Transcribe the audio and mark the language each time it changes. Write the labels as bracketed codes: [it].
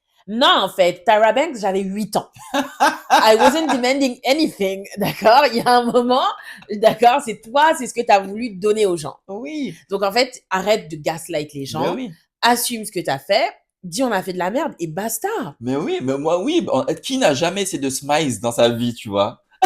[fr] Non, en fait, Tyra Banks, j'avais 8 ans. [en] I wasn't demanding anything. [fr] D'accord? Il y a un moment, d'accord, c'est toi, c'est ce que tu as voulu donner aux gens. Oui, Donc, en fait, arrête de gaslight les mais gens. oui. Assume ce que tu as fait. Dis, on a fait de la merde et basta. Mais oui, mais moi, oui. Qui n'a jamais essayé de smile dans sa vie, tu vois?